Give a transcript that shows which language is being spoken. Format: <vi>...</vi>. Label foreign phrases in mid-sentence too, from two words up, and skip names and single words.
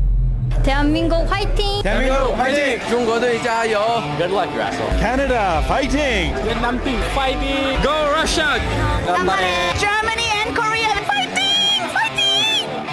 <ko>대한민국 화이팅! 대한민국 화이팅!</ko> <zh>中国队加油!</zh> <en>Good luck, Russell. Canada fighting! Vietnam team fighting! Go Russia! Germany and Korea fighting! Fighting!</en>